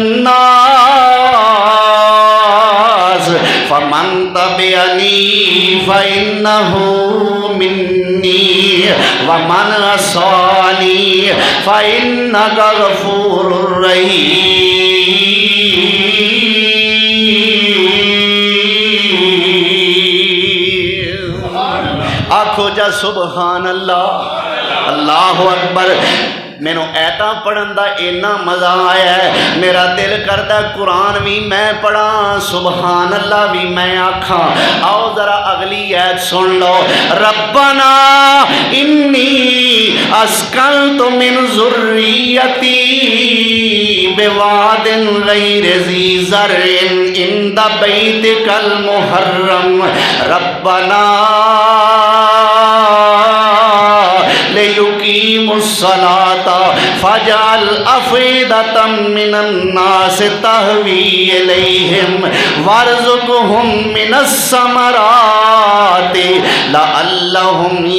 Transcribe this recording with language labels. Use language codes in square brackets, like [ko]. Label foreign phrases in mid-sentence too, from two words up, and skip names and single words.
[ar] النَّاسِ فَمَن تَبِعَنِي فَإِنَّهُ مِنِّي وَمَنْ عَصَانِي فَإِنَّكَ غَفُورٌ رَحِيمٌ۔ [pa] آکھو جا [ar] سبحان اللہ، اللہ اکبر۔ [pa] مینوں ایتاں پڑھن دا اینا مزہ آیا ہے، میرا دل کردا قرآن بھی میں پڑھاں، [ar] سبحان اللہ [pa] بھی میں آکھاں۔ آؤ ذرا اگلی ایت سن لو، [ar] ربنا انی اسکنت من ذریتی بواد غیر ذی زرع عند بیتک المحرم ربنا لِيُقِيمُوا الصَّلَاةَ فَاجْعَلْ أَفْئِدَةً مِّنَ النَّاسِ تَهْوِي إِلَيْهِمْ وَارْزُقْهُم مِّنَ الثَّمَرَاتِ لَعَلَّهُمْ